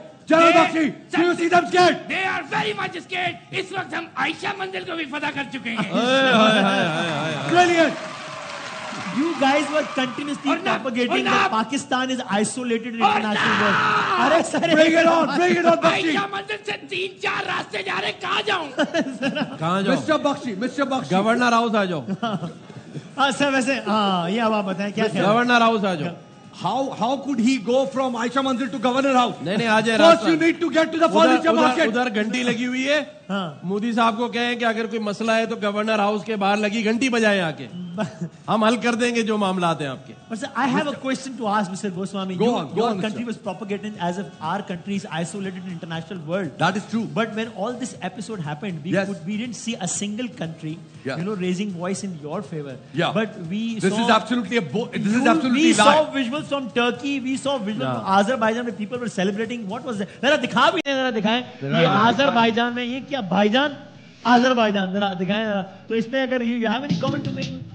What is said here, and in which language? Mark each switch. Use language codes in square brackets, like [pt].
[en] General Bakshi, do you see them scared? They are very much scared. [ur] اس وقت ہم عائشہ منزل کو بھی فتح کر چکے ہیں. [en] Brilliant. You guys were continuously propagating that Pakistan is isolated in international world. Bring it on, Bakshi. [ur] عائشہ منزل سے 3-4 راستے جا رہے, کہاں جاؤں؟ کہاں جاؤ؟ [en] Mr. Bakshi. [ur] گورنر ہاؤس آ جاؤ. سر ویسے یہ اب آپ بتائیں کیا خیال. گورنر ہاؤس آ جاؤ. [en] How could he go from Aisha Manzil to Governor House? [ur] نہیں آ جائے. [en] First you need to get to the furniture market. [ur] ادھر گھنٹی لگی ہوئی ہے. مودی صاحب کو کہیں کہ اگر کوئی مسئلہ ہے تو گورنر ہاؤس کے باہر لگی گھنٹی بجائے آ کے, ہم حل کر دیں گے جو معاملات ہیں آپ کے. [en] But sir, I have a question to ask Mr. Goswami. Your country was propagated as if our country is isolated in the international world. That is true. But when all this episode happened, we didn't see a single country, raising voice in your favor. Yeah. But this is absolutely we saw visuals from Turkey, we saw visuals from Azerbaijan where people were celebrating. What was that? [ur] ذرا دکھا بھی ذرا دکھائیں. یہ آذربائیجان میں یہ کیا بھائی جان, آذربائیجان ذرا دکھائیں ذرا. تو اس میں اگر [en] you have any comment to make?